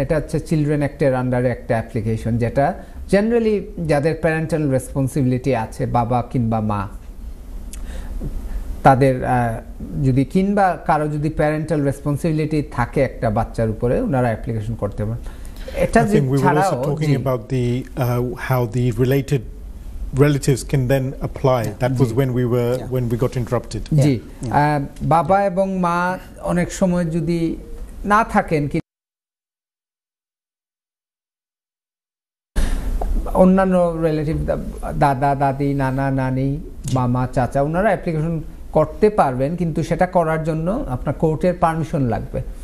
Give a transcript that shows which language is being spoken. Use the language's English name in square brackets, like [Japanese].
[Bangla] এটা হচ্ছে চিলড্রেন অ্যাক্টের আন্ডারে একটা অ্যাপ্লিকেশন, যেটা জেনারেলি যাদের প্যারেন্টাল রেসপন্সিবিলিটি আছে, বাবা কিংবা মা, তাদের যদি কিংবা কারো যদি প্যারেন্টাল রেসপন্সিবিলিটি থাকে একটা বাচ্চার উপরে, ওনারা অ্যাপ্লিকেশন করতে পারেন। এটা ছাড়াও [English] talking about the how the related relatives can then apply. That was when we got interrupted. [Bangla] জি, বাবা এবং মা অনেক সময় যদি না থাকেন, অন্যান্য রিলেটিভ দাদা দাদি নানা নানি মামা চাচা, ওনারা অ্যাপ্লিকেশন করতে পারবেন, কিন্তু সেটা করার জন্য আপনার কোর্টের পারমিশন লাগবে।